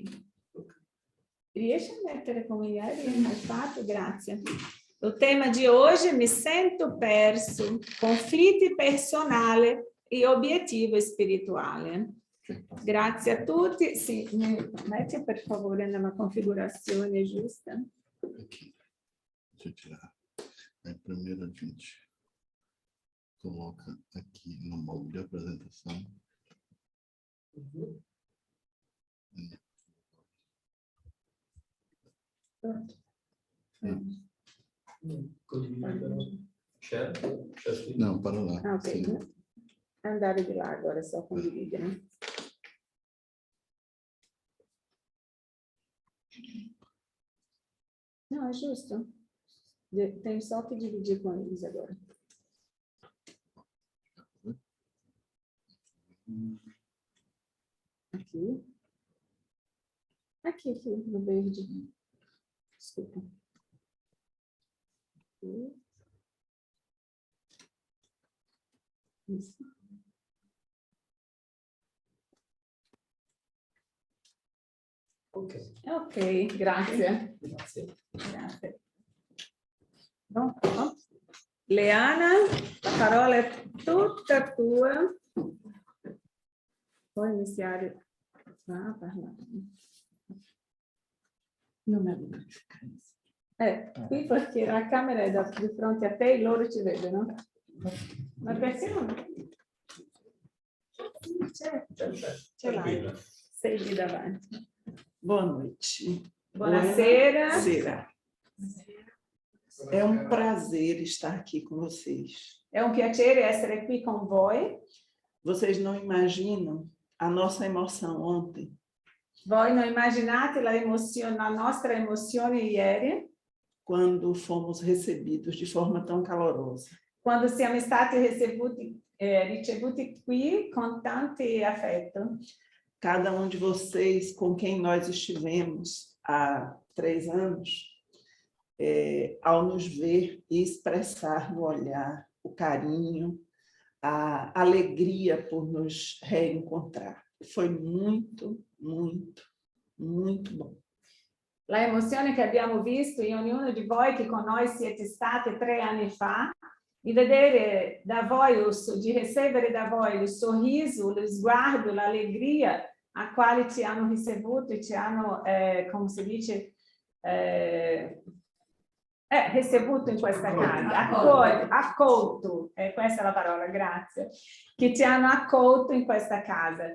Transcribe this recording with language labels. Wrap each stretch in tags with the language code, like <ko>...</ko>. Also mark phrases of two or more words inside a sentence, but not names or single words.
<it>Riesci a mettere come ieri hai fatto? Grazie. Il tema di oggi, mi sento perso, conflitti personali e obiettivo spirituale. Grazie a tutti. Sì, metti per favore nella configurazione giusta.</it> <pt>Aqui. Deixa eu tirar. Aí primeiro a gente coloca aqui no modo de apresentação. Pronto. Não, para lá. Ah, ok. Sim.</pt> <it>Andare di là</it> <pt>agora, só condividere. Não, é justo. Tenho só que dividir com eles agora. Aqui. Aqui, no verde. Desculpa. Aqui. Isso.</pt> <it>Ok, grazie. Grazie. Pronto? Leana, la parola è tutta tua. Puoi iniziare a parlare. Non è una differenza. Qui perché la camera è di fronte a te e loro ci vedono. Ma perché non? Ce l'hai. Sei lì davanti.</it> <pt>Boa noite.</pt> <it>Buonasera. Buonasera.</it> <pt>É um prazer estar aqui com vocês.</pt> <it>È un piacere essere qui con voi.</it> <pt>Vocês não imaginam a nossa emoção ontem.</pt> <it>Voi non immaginate la nostra emozione ieri,</it> <pt>Quando fomos recebidos de forma tão calorosa.</pt> <it>quando siamo stati ricevuti qui con tanto affetto.</it> <pt>Cada um de vocês com quem nós estivemos há 3 anos, ao nos ver e expressar no olhar o carinho, a alegria por nos reencontrar. Foi muito, muito, muito bom.</pt> <it>La emozione che abbiamo visto in ognuno di voi che con noi siete stati 3 anni fa, di vedere da voi, di ricevere da voi il sorriso, lo sguardo, l'allegria a quali ci hanno ricevuto e ci hanno, come si dice, ricevuto in questa casa, accolto, questa è la parola, grazie, che ti hanno accolto in questa casa.</it>